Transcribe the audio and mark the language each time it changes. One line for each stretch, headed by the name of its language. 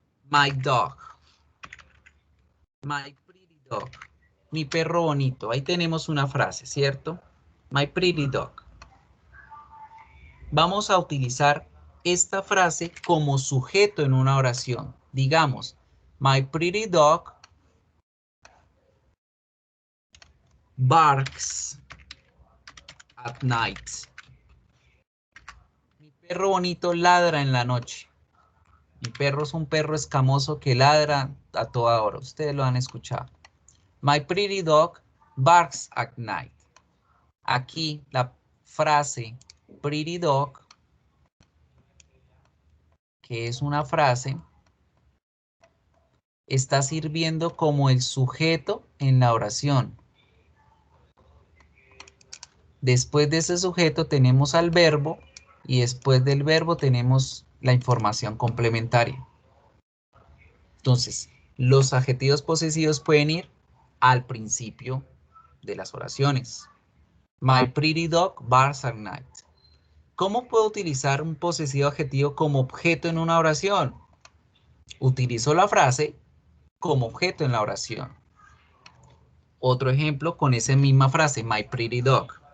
English: My dog. My pretty dog.
Spanish: Mi perro bonito. Ahí tenemos una frase, ¿cierto?
English: My pretty dog.
Spanish: Vamos a utilizar esta frase como sujeto en una oración. Digamos,
English: my pretty dog barks at night.
Spanish: Mi perro bonito ladra en la noche. Mi perro es un perro escamoso que ladra a toda hora. Ustedes lo han escuchado.
English: My pretty dog barks at night.
Spanish: Aquí la frase
English: pretty dog,
Spanish: que es una frase, está sirviendo como el sujeto en la oración. Después de ese sujeto tenemos al verbo y después del verbo tenemos la información complementaria. Entonces, los adjetivos posesivos pueden ir al principio de las oraciones.
English: My pretty dog barks at night.
Spanish: ¿Cómo puedo utilizar un posesivo adjetivo como objeto en una oración? Utilizo la frase como objeto en la oración. Otro ejemplo con esa misma frase,
English: my pretty dog.